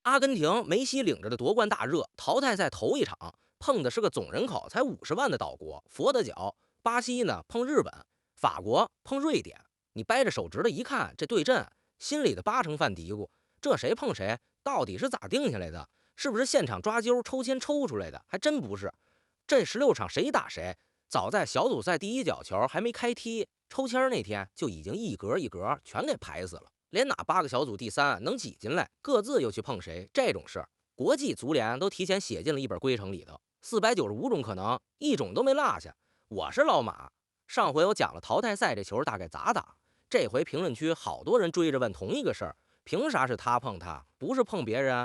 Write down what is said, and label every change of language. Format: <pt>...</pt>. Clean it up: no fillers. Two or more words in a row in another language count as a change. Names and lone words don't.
<zh>阿根廷梅西領着的奪冠大熱，淘汰賽頭一場碰的是個總人口才50萬的島國佛得角，巴西呢碰日本，法國碰瑞典。你掰着手指头一看，这对阵，心里的80%犯嘀咕：这誰碰誰？到底是咋定下來的？是不是现场抓阄抽签抽出來的？还真不是。这16场谁打誰？早在小组赛第一角球還沒開踢，抽籤那天就已經一格一格全給排死了。連哪8個小組第3能擠進來，各自又去碰誰，這種事國際足聯都提前寫進了一本規程裡頭，495種可能，一種都沒落下。我是老馬，上回我講了淘汰賽這球大概咋打，這回評論區好多人追着問同一個事兒，憑啥是他碰他，不是碰別人？</zh>